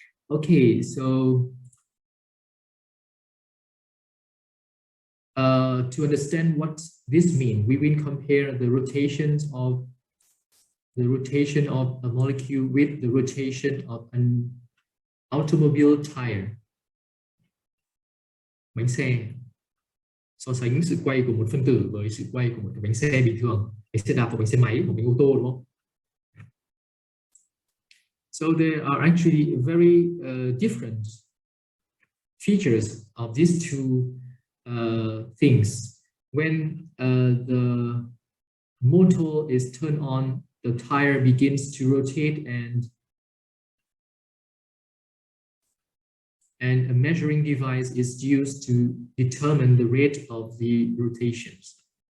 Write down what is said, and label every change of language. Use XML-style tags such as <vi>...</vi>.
<en>Okay, so to understand what this means, we will compare the rotation of a molecule with the rotation of an automobile tire.</en> <vi>Bánh xe. So sánh sự quay của một phân tử với sự quay của một cái bánh xe bình thường, bánh xe đạp và bánh xe máy, một bánh ô tô, đúng không?</vi> <en>So there are actually very different features of these two things. When the motor is turned on, the tire begins to rotate, and a measuring device is used to determine the rate of the rotations.</en>